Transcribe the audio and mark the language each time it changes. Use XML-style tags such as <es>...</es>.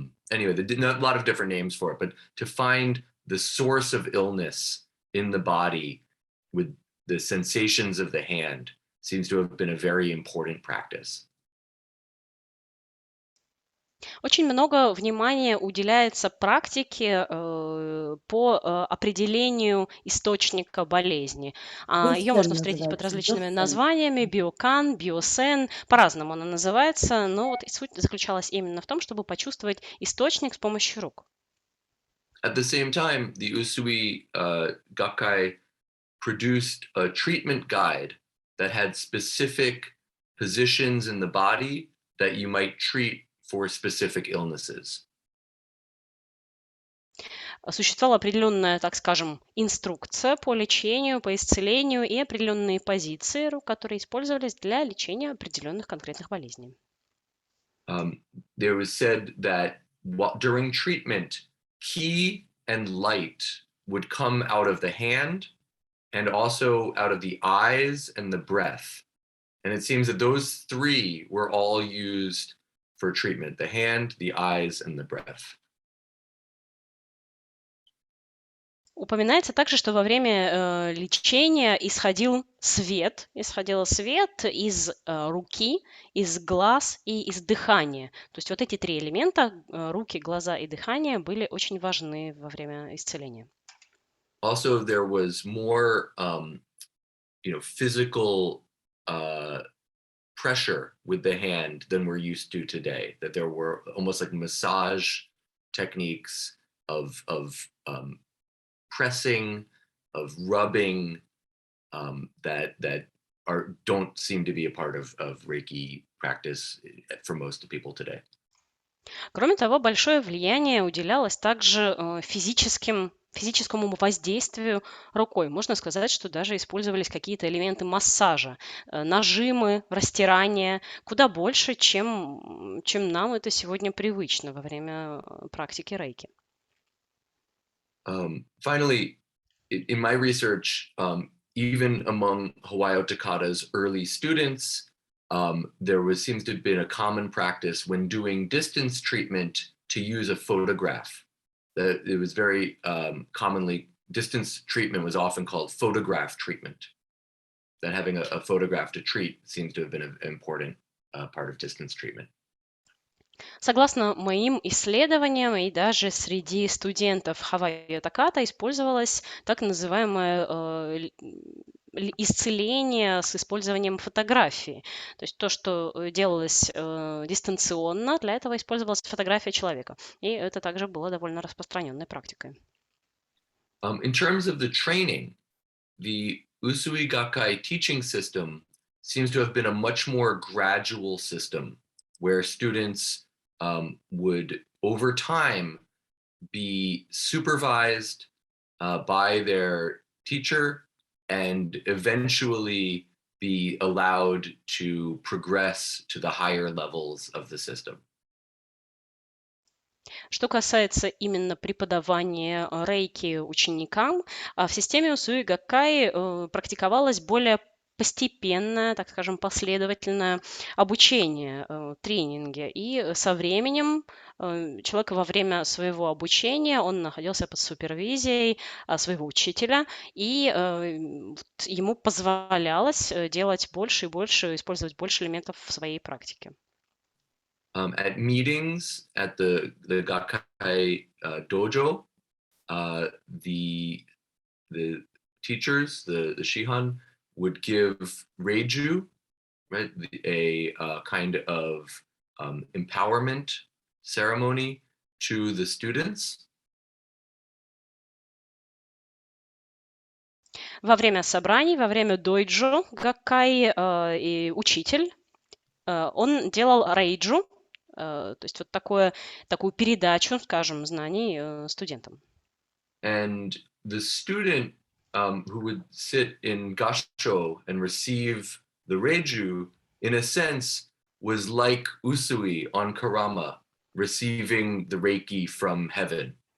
<en>Anyway, a lot of different names for it, but to find the source of illness in the body with the sensations of the hand seems to have been a very important practice.</en> <ru>Очень много внимания уделяется практике по определению источника болезни. Ее можно встретить под различными названиями: биокан, биосен, по-разному она называется, но вот суть заключалась именно в том, чтобы почувствовать источник с помощью рук.</ru> <en>At the same time, the Usui Gakkai produced a treatment guide that had specific positions in the body that you might treat for specific illnesses.</en> <ru>Существовала определенная, так скажем, инструкция по лечению, по исцелению и определенные позиции, которые использовались для лечения определенных конкретных болезней.</ru> <en>There was said that during treatment, ki and light would come out of the hand and also out of the eyes and the breath. And it seems that those three were all used for treatment: the hand, the eyes, and the breath.</en> <ru>Упоминается также, что во время лечения исходил свет из руки, из глаз и из дыхания. То есть вот эти три элемента, руки, глаза и дыхание, были очень важны во время исцеления.</ru> <en>Also, there was more, physical pressure with the hand than we're used to today. That there were almost like massage techniques of pressing, of rubbing, that don't seem to be a part of Reiki practice for most people today.</en> <ru>Кроме того, большое влияние уделялось также физическому воздействию рукой. Можно сказать, что даже использовались какие-то элементы массажа, нажимы, растирания, куда больше, чем нам это сегодня привычно во время практики рейки.</ru> <en>Finally, in my research, even among Hawaiio Takata's early students, there seems to have been a common practice when doing distance treatment to use a photograph. That it was very commonly, distance treatment was often called photograph treatment. That having a photograph to treat seems to have been an important part of distance treatment.</en> <ru>Согласно моим исследованиям, и даже среди студентов Хавайо Таката использовалось так называемое исцеление с использованием фотографии. То есть то, что делалось дистанционно, для этого использовалась фотография человека. И это также было довольно распространенной практикой.</ru> <en>In terms of the training, the Usui Gakkai teaching system seems to have been a much more gradual system where students would, over time, be supervised by their teacher and eventually be allowed to progress to the higher levels of the system.</en> <ru>Что касается именно преподавания рейки ученикам, в системе Усуи Гаккай практиковалось более постепенное, так скажем, последовательное обучение, тренинги. И со временем человек во время своего обучения, он находился под супервизией своего учителя, и ему позволялось делать больше и больше, использовать больше элементов в своей практике.</ru> <en>At meetings at the Gakkai dojo, the teachers, the shihan, would give reiju, right, a kind of empowerment ceremony to the students.</en> <ru>Во время собраний, во время дойджо Гаккай и учитель, он делал рейджу, то есть вот такую передачу, скажем, знаний студентам.</ru> <en>And the student who would sit in gasho and receive the reiju, in a sense, was like Usui on Karama, receiving the Reiki from heaven.</en>